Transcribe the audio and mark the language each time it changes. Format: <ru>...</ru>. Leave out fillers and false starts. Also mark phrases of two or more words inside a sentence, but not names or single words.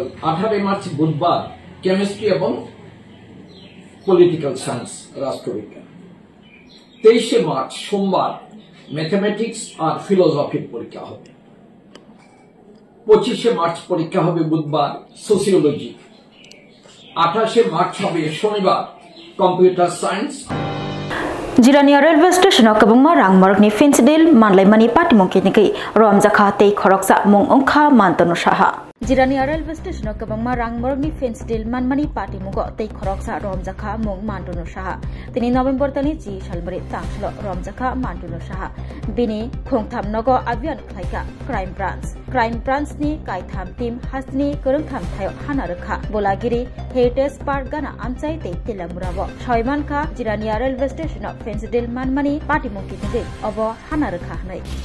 <bn>18ই মার্চ বুধবার কেমিস্ট্রি এবং</bn> <en>political science,</en> <bn>রাষ্ট্রবিজ্ঞান। 23শে মার্চ সোমবার ম্যাথমেটিক্স আর ফিলোসফির পরীক্ষা হবে। 25শে মার্চ পরীক্ষা হবে বুধবার সোসিওলজি। 28শে মার্চ হবে শনিবার</bn> <en>computer science.</en> <trp>जिरानिया रेलवे स्टेशन कबंगमा रांगमार्गनि फेंसडेल मानलायमानि पाटिमंकिनिकै रमजाखा तै खरकसा मुं अंखा मानतनु साहा जिरानिया रेलवे स्टेशन कबंगमा रांगमार्गनि फेंसडेल मानमानि पाटिमुगो तै खरकसा रमजाखा मुं मानतनु साहा तिनि नवेम्बर तानि 10 सालमरि तांसल रमजाखा मानतनु साहा बिनि खोंथाम नगो अभियान खलायका</trp> <en>crime branch</en> <trp>नि कायथाम टीम हासनि गोरोंथाम थायो हानारखा बोलागिरि हेरिटेज पार्क गाना आमचाय तै तिलामुराबो सयमानखा जिरानिया रेलवे स्टेशन फेंसडेल मानमानि पाटिमुंकिनिकै अब हानारखा हनै</trp>